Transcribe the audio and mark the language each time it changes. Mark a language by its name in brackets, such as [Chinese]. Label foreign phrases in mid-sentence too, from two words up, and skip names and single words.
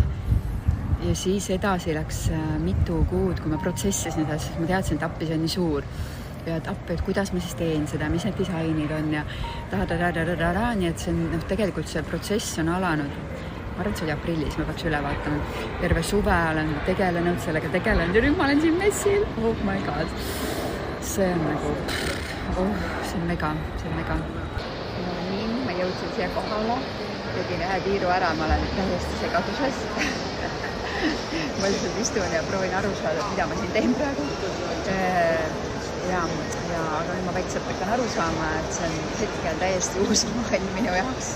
[Estonian] Ja siis edasi läks mitu kuud, kui ma protsessisin seda, siis ma teadsin, et appi see on nii suur. Ja et appi, et kuidas ma siis teen seda, mis need disainid on ja nii et see on, tegelikult see protsess on alanud. Ma arvan, et see oli aprillis, ma peaks üle vaatama. Terve suve olen tegelenud sellega ja nüüd ma olen siin messil. [English] Oh my god. [Estonian] See on nagu, see on mega. No nii, ma jõudsin siia kohale, tegin ühe tiiru ära, ma olen täiesti segaduses. Ma lihtsalt istun ja proovin aru saada, mida ma siin teen praegu. Aga nüüd ma vaikselt hakkan aru saama, et see on hetkel täiesti uus maailm minu jaoks.